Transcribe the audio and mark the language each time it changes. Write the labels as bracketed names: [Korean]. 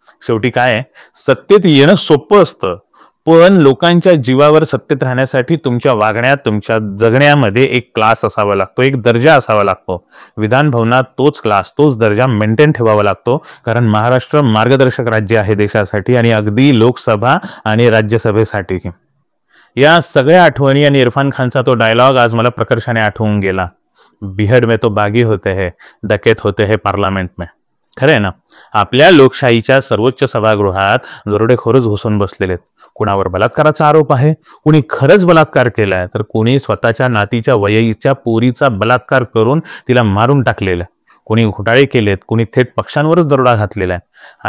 [Marathi] शेवटी काय आहे, सत्तेत येणं सोपं असतं, पण लोकांच्या जीवावर सत्तेत राहण्यासाठी तुमच्या वागण्यात, तुमच्या जगण्यामध्ये एक क्लास असावा लागतो, एक दर्जा असावा लागतो. विधान भवनात तोच क्लास, तोच दर्जा मेंटेन ठेवावा लागतो, कारण महाराष्ट्र मार्गदर्शक राज्य आहे देशासाठी आणि अगदी लोकसभा आणि राज्यसभेसाठी. या सगळ्या आठवणी आणि इरफान खानचा तो डायलॉग आज मला प्रकर्षाने आठवून गेला. [Hindi] बिहड में तो बागी होते हैं, डकैत होते हैं पार्लमेंट में. [Marathi] खरं आहे ना, आपल्या लोकशाहीच्या सर्वोच्च सभागृहात दरोडेखोरच घुसून बसलेले आहेत. कुणावर बलात्काराचा आरोप आहे, कुणी खरंच बलात्कार केलाय, तर कुणी स्वतःच्या नातीच्या वयीच्या पोरीचा बलात्कार करून तिला मारून टाकलेला, कोणी घोटाळे केलेत, कोणी थेट पक्षांवरच दरोडा घातलेला आहे.